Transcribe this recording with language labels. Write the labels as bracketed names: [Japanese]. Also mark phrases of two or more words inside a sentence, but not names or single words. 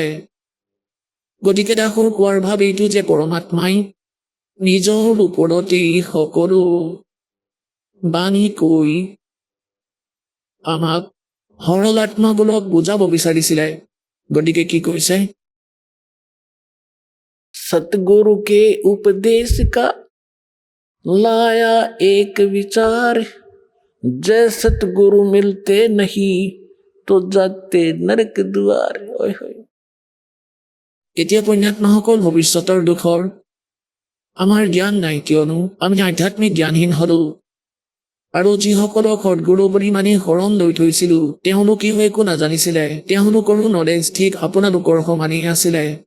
[Assamese] গতিকে দাসৰ কোৱাৰ ভাৱ এইটো যে পৰমাত্মাই নিজৰ ওপৰতেই সকলো বাণী কৈ আমাক সৰল আত্মাবোৰক বুজাব বিচাৰিছিলে। গতিকে কি কৈছে [Hindi] सतगुरु के उपदेश का लाया एक विचार जय सतगुरु मिलते नहीं तो जाते नरक द्वार। ओए होए। [Assamese] এতিয়া পুণ্যাত্মাসকল ভৱিষ্যতৰ দুখৰ আমাৰ জ্ঞান নাই কিয়নো আমি আধ্যাত্মিক জ্ঞানহীন হলো আৰু যিসকলক সদগুৰু বুলি মানি শৰণ লৈ থৈছিলো তেওঁলোকেও একো নাজানিছিলে। তেওঁলোকৰো নলেজ ঠিক আপোনালোকৰ সমানেই আছিলে।